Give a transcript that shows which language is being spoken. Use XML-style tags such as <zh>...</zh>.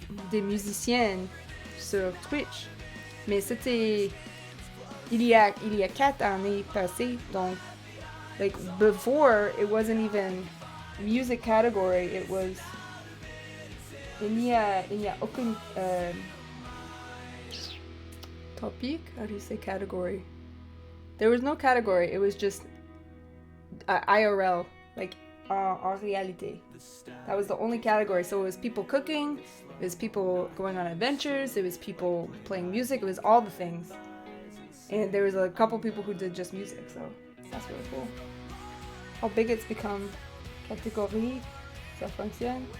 <fr>des musiciennes sur Twitch. Mais c'était il y a 4 années passées.</fr> <en>Donc, like, before, it wasn't even music category. It was...</en> <fr>Il n'y a aucun...</fr> <en>topic? How do you say category? There was no category. It was just IRL, like</en> <fr>en réalité.</fr> <en>That was the only category. So it was people cooking, it was people going on adventures, it was people playing music, it was all the things. And there was a couple people who did just music, so that's really cool. How big it's become.</en> <fr>Catégorie, ça fonctionne?</fr>